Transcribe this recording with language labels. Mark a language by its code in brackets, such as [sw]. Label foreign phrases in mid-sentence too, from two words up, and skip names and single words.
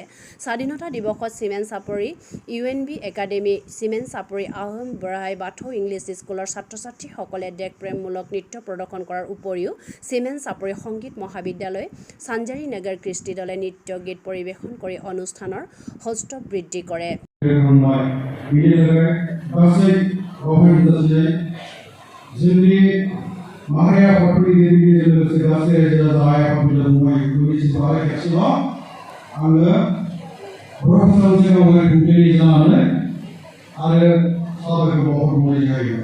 [as] স্বাধীনতা দিৱসত চিমেন্স চাপৰি, UNB একাডেমী, চিমেন্স চাপৰি, আহোম বঢ়াই বাথৌ ইংলিছ স্কুলৰ ছাত্ৰ-ছাত্ৰীসকলে দেশপ্ৰেমমূলক নৃত্য প্ৰদৰ্শন কৰাৰ উপৰিও চিমেন্স চাপৰি সংগীত মহাবিদ্যালয়, চাঞ্জাৰী নগৰ কৃষ্টি দলে নৃত্য গীত পৰিৱেশন কৰি অনুষ্ঠানৰ সৌষ্ঠৱ বৃদ্ধি কৰে। [brx] जोंनि माहारि आफादगिरिजों लोगोसे गासै रायजो राजा आइ आफादफोरजों फंबाय बिफोरनि खेबसेल' आङो बर' भाषायाव सिगाङावहाय बुंफेरि जानानै आरो साबायखर बावहरनाय जायो।